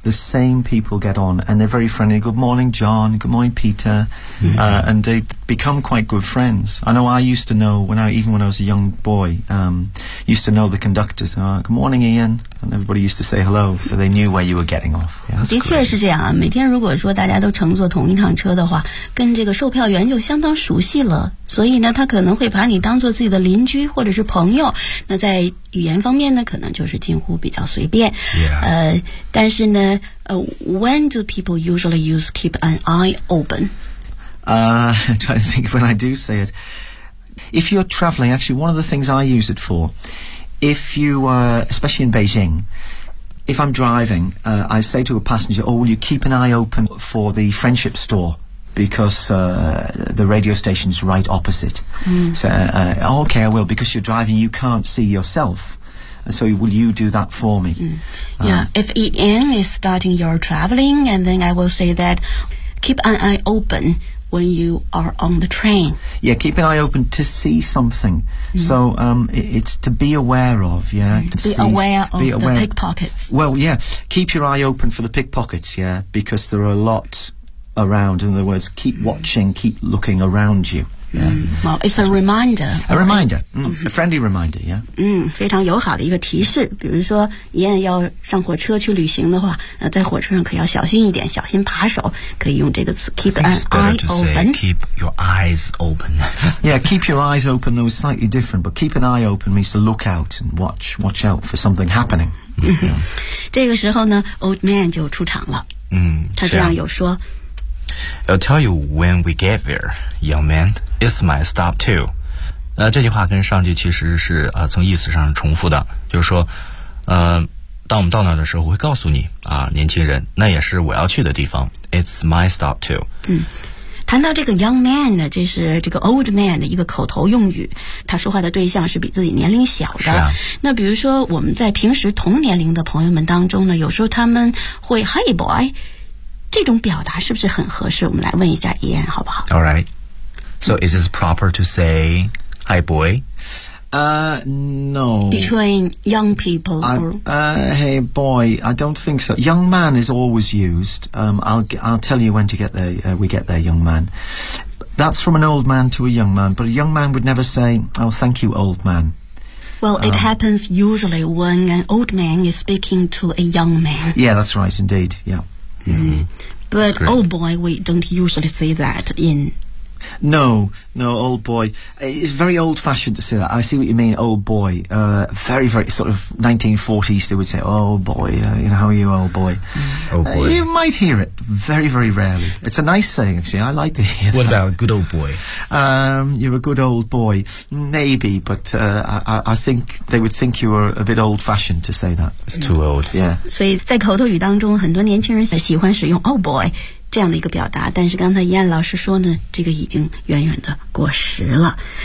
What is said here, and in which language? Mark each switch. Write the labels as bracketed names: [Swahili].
[English] The same people get on, and they're very friendly. Good morning, John. Good morning, Peter. And they become quite good friends. I know I used to know, when I was a young boy, used to know the conductors. Good morning, Ian. And everybody used to say hello, so they knew where you were getting off. [Chinese] Yeah, 的确是这样啊，每天如果说大家都乘坐同一趟车的话，跟这个售票员就相当熟悉了，所以呢，他可能会把你当做自己的邻居或者是朋友。那在语言方面呢，可能就是近乎比较随便。但是呢， [English] when do people usually use keep an eye open? I'm trying to think when I do say it. If you're traveling, actually, one of the things I use it for, if you are, especially in Beijing, if I'm driving, I say to a passenger, oh, will you keep an eye open for the friendship store? Because the radio station's right opposite. So, okay, I will, because you're driving, you can't see yourself. So will you do that for me? Mm. Yeah, if EN is starting your traveling, and then I will say that keep an eye open when you are on the train. Yeah, keep an eye open to see something. Mm. So it's to be aware of, yeah. Be aware of the pickpockets. Well, yeah, keep your eye open for the pickpockets, yeah, because there are a lot around. In other words, keep watching, keep looking around you. Yeah. Well, it's a reminder. A reminder,、right? mm-hmm. a friendly reminder, yeah. [Chinese] 嗯，非常友好的一个提示。比如说，燕要上火车去旅行的话，那在火车上可要小心一点，小心扒手。可以用这个词 ， [English] keep an eye open. Keep your eyes open. Yeah, keep your eyes open. That was slightly different, but keep an eye open means to look out and watch out for something happening.、 [Chinese] Mm-hmm. 这个时候呢 ，old man 就出场了。嗯，他这样有说。 [English] I'll tell you when we get there, young man. It's my stop too. [Chinese] 这句话跟上句其实是从意思上重复的，就是说，当我们到那儿的时候，我会告诉你啊，年轻人，那也是我要去的地方。 [English] It's my stop too. [Chinese] 嗯，谈到这个 young man 呢，这是这个 old man 的一个口头用语，他说话的对象是比自己年龄小的。是啊。那比如说我们在平时同年龄的朋友们当中呢，有时候他们会 [English] Hey boy. [Chinese] 这种表达是不是很合适？我们来问一下伊恩好不好 [English] ？All right. So is this proper to say "Hi, boy"? No. Between young people, hey, boy. I don't think so. Young man is always used. I'll tell you when to get there. We get there, young man. That's from an old man to a young man. But a young man would never say, "Oh, thank you, old man." Well, it happens usually when an old man is speaking to a young man. Yeah, that's right. Indeed. Yeah. Mm-hmm. But、Great. Old boy, we don't usually say that in... No, old boy. It's very old-fashioned to say that. I see what you mean, old boy. Very, very sort of 1940s, they would say, oh boy, you know, how are you, old boy? Oh boy. You might hear it very, very rarely. It's a nice saying, actually. I like to hear what that. What about good old boy? You're a good old boy. Maybe, but I think they would think you were a bit old-fashioned to say that. It's too old. Yeah. [Chinese] 所以在口头语当中，很多年轻人喜欢使用 old boy. 这样的一个表达，但是刚才燕老师说呢，这个已经远远的过时了。